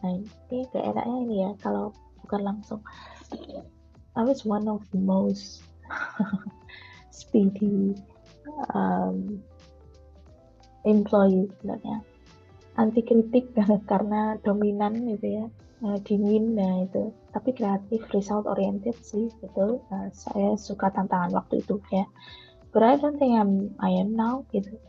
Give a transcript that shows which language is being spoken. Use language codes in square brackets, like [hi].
[id] Nah, ini gak enaknya ini ya kalau bukan langsung. [en] I was one of the most speedy um, employee [id] sebenarnya. Anti kritik karena dominan gitu ya, dingin, nah itu. Tapi kreatif, [en] result oriented [id] sih, betul. Saya suka tantangan waktu itu ya. [en] But I don't think I am now [id] gitu.